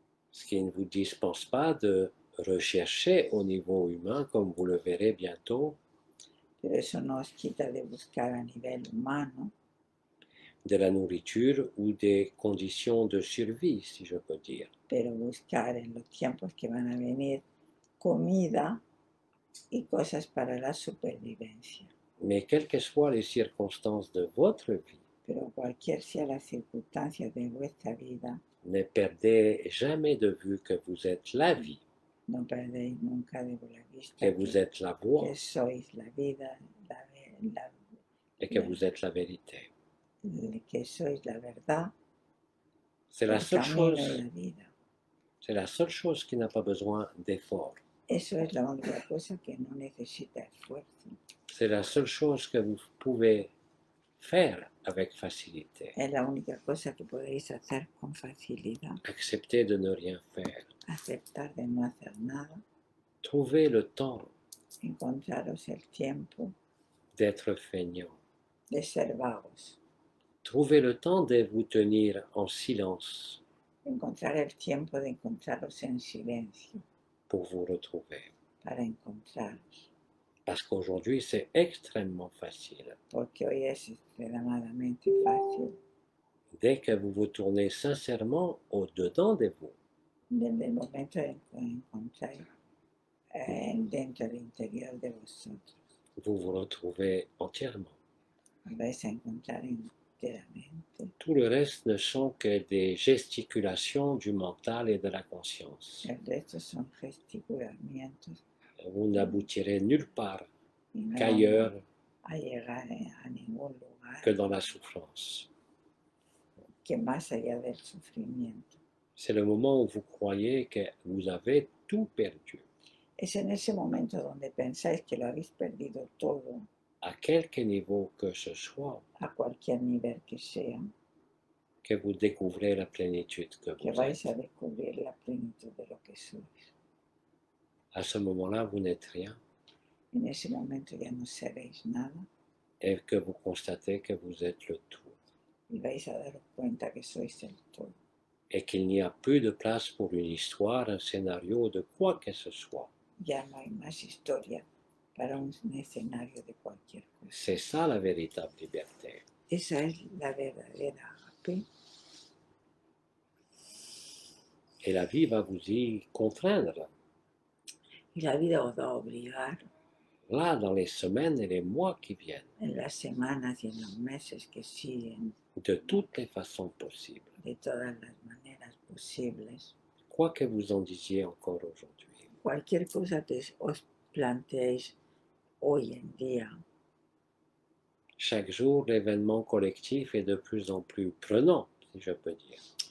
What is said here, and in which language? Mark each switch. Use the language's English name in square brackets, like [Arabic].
[French] Ce qui ne vous dispense pas de rechercher au niveau humain, comme vous le verrez bientôt, [Spanish] pero eso no os quita de buscar a nivel humano, [French] de la nourriture ou des conditions de survie, si je peux dire. [Spanish] pero buscar en los tiempos que van a venir comida y cosas para la supervivencia. [French] Mais quelles que soient les circonstances de votre vie, [Spanish] Pero cualquier sea la circunstancia de vuestra vida, [French] ne perdez jamais de vue que vous êtes la vie, [Spanish] no perdéis nunca de la vista [French] que vous êtes la voie [Spanish] que sois la vida, la, [French] et que vous êtes la vérité. [Spanish] que sois la verdad, [French] C'est la [Spanish] el [French] seule [Spanish] camino y [French] chose, [Spanish] la vida. [French] c'est la seule chose qui n'a pas besoin d'effort. [Spanish] Eso es la única cosa que no necesita esfuerzo. [French] C'est la seule chose que vous pouvez faire avec facilité. [Spanish] Es la única cosa que podéis hacer con facilidad. [French] Accepter de ne rien faire. [Spanish] Aceptar de no hacer nada, [French] Trouver le temps [Spanish] encontraros el tiempo [French] d'être feignant. [Spanish] de ser vagos, [French] Trouver le temps de vous tenir en silence [Spanish] encontrar el tiempo de encontraros en silencio [French] pour vous retrouver. [Spanish] para encontraros, [French] Parce qu'aujourd'hui, c'est extrêmement facile. [Spanish] porque hoy es extremadamente fácil. [French] Dès que vous vous tournez sincèrement au-dedans de vous, [Spanish] Desde el momento en que encontráis dentro del interior de vosotros, [French] vous vous retrouvez entièrement. [Spanish] os vais a encontrar enteramente. [French] Tout le reste ne sont que des gesticulations du mental et de la conscience. [Spanish] El resto son gesticulamientos [French] Vous n'aboutirez nulle part [Spanish] y no [French] qu'ailleurs [Spanish] a llegar a ningún lugar [French] que dans la souffrance. [Spanish] que más allá del sufrimiento. [French] C'est le moment où vous croyez que vous avez tout perdu, [Spanish] Es en ese momento donde pensáis que lo habéis perdido todo, [French] à quelque niveau que ce soit, [Spanish] a cualquier nivel que sea, [French] que vous découvrez la plénitude que [Spanish] que [French] vous [Spanish] vais [French] êtes. [Spanish] a descubrir la plenitud de lo que sois. [French] À ce moment-là, vous n'êtes rien [Spanish] En ese momento ya no seréis nada [French] et que vous constatez que vous êtes le tout [Spanish] y vais a daros cuenta que sois el todo. [French] et qu'il n'y a plus de place pour une histoire, un scénario de quoi que ce soit. [Spanish] Ya no hay más historia para un escenario de cualquier cosa. [French] C'est ça la véritable liberté. [Spanish] Esa es la verdadera agape. [French] Et la vie va vous y contraindre. [Spanish] Y la vida os va a obligar [French] Là, dans les semaines et les mois qui viennent, [Spanish] en las semanas y en los meses que siguen, [French] de toutes les façons possibles, [Spanish] de todas las maneras posibles, [French] quoi que vous en disiez encore aujourd'hui. [Spanish] cualquier cosa que os planteéis hoy en día, [French] Chaque jour, l'événement collectif est de plus en plus prenant, si je peux dire.